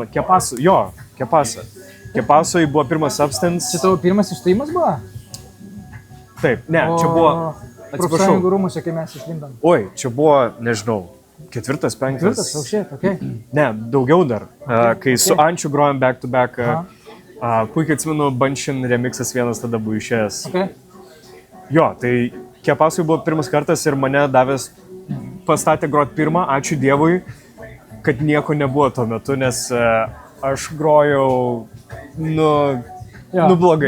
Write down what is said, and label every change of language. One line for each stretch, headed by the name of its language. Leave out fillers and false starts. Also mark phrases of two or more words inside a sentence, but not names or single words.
Lithuanian: Kepaso, jo, Kepaso. Kepasoj buvo pirmas Substance. Čia tavo pirmas išstojimas buvo? Taip, ne, čia buvo, atsiprašau. Profsąjungų rūmuose, kai mes išlindom. Oi, čia buvo, nežinau, 4., 5. Ketvirtas, okay. Ne, daugiau dar, kai su Ančiu grojom
English: back to back.
Lithuanian: Puikiai atsimenu, Banshin remixas vienas tada buvo išėjęs. Okay. Jo, tai Kepasui buvo pirmas kartas ir mane davęs pastatė groti pirmą, ačiū Dievui, kad nieko nebuvo tuo metu, nes aš grojau, blogai.